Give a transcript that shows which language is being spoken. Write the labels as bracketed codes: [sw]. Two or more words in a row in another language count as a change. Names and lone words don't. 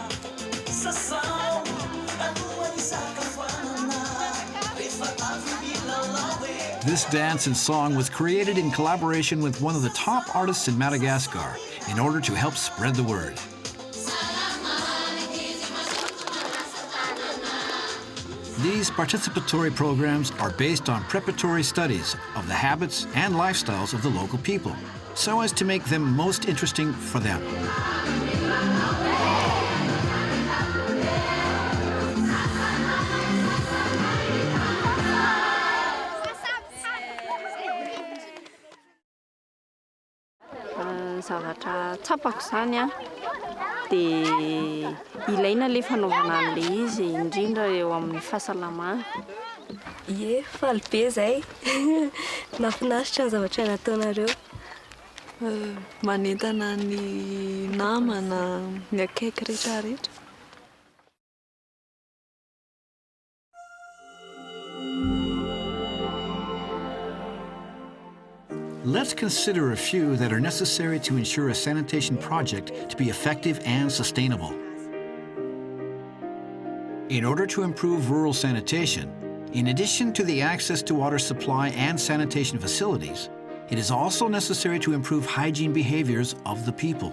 [en] This dance and song was created in collaboration with one of the top artists in Madagascar in order to help spread the word. These participatory programs are based on preparatory studies of the habits and lifestyles of the local people, so as to make them most interesting for them. [mg] Zavatra tsapako zany a dia ilaina le fanaovana an'le izy indrindra eo amin'ny fahasalamana Ie, faly be zay. Nafinaritra ny zavatra nataonareo. Manentana ny namana ny akaiky rehetrarehetra. [en] Let's consider a few that are necessary to ensure a sanitation project to be effective and sustainable. In order to improve rural sanitation, in addition to the access to water supply and sanitation facilities, it is also necessary to improve hygiene behaviors of the people.